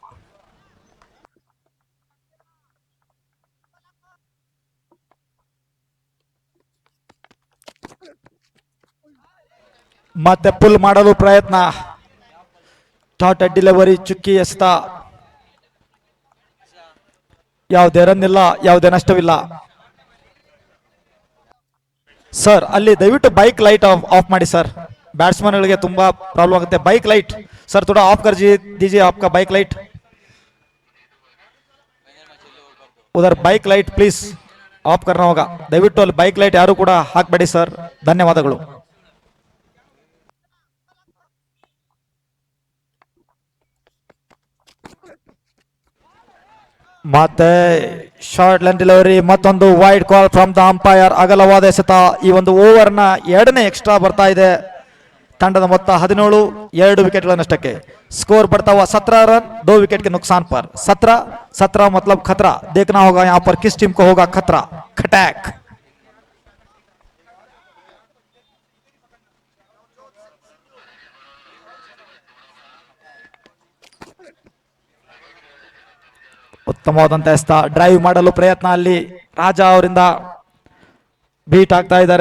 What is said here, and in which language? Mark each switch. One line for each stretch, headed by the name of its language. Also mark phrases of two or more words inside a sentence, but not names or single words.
Kannada: ಮತ್ತೆ ಪುಲ್ ಮಾಡಲು ಪ್ರಯತ್ನ,
English: daughter delivery,
Kannada: ಚುಕ್ಕಿ ಎಸೆತ. ಯಾವುದೇ ರನ್ ಇಲ್ಲ, ಯಾವುದೇ ನಷ್ಟವಿಲ್ಲ. ಸರ್ ಅಲ್ಲಿ ದಯವಿಟ್ಟು
English: bike light off
Kannada: ಮಾಡಿ ಸರ್. बैट्समैन ತುಂಬಾ ಪ್ರಾಬ್ಲಮ್ ಆಗುತ್ತೆ.
English: bike light
Hindi: सर थोड़ा ऑफ कर दीजिए आपका
English: bike light.
Hindi: उधर
English: bike light please off
Hindi: करना होगा.
Kannada: ದಯವಿಟ್ಟು ಅಲ್ಲಿ
English: bike light
Kannada: ಯಾರು ಕೂಡ ಹಾಕಬೇಡಿ ಸರ್. ಧನ್ಯವಾದಗಳು. ಮತ್ತೆ
English: short line delivery,
Kannada: ಮತ್ತೊಂದು
English: wide call from the umpire.
Kannada: ಅಗಲವಾದ ಎಸೆತ. ಈ ಒಂದು ಓವರ್ನ 2ನೇ ಎಕ್ಸ್ಟ್ರಾ ಬರ್ತಾ ಇದೆ. ತಂಡದ ಮೊತ್ತ 17, 2 विकेटಗಳ ನಷ್ಟಕ್ಕೆ.
Hindi: स्कोर बढ़ता हुआ 17 रन, 2 विकेट के नुकसान पर. 17 मतलब खतरा. देखना होगा यहाँ पर किस टीम को होगा खतरा. खटैक.
Kannada: ಉತ್ತಮವಾದಂತ ಎಸೆತ. ಡ್ರೈವ್ ಮಾಡಲು ಪ್ರಯತ್ನ ಅಲ್ಲಿ ರಾಜಾ ಅವರಿಂದ ಬೀಟ್ ಆಗ್ತಾ ಇದ್ದಾರೆ.